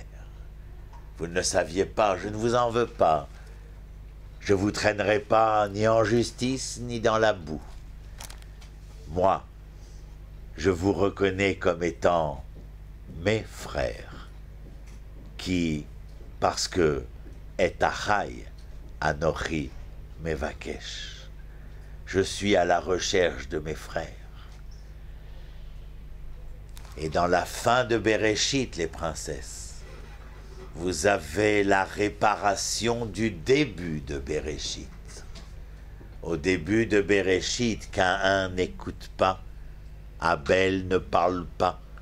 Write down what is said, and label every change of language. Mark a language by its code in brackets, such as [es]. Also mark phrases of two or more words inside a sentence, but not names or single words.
[fr] Vous ne le saviez pas, je ne vous en veux pas. Je ne vous traînerai pas ni en justice, ni dans la boue. Moi, je vous reconnais comme étant mes frères, qui, parce que [he] את אחי אנכי מבקש, [fr] je suis à la recherche de mes frères. Et dans la fin de Bereshit, les princesses, vous avez la réparation du début de Bereshit. Au début de Bereshit, Caïn n'écoute pas, Abel ne parle pas.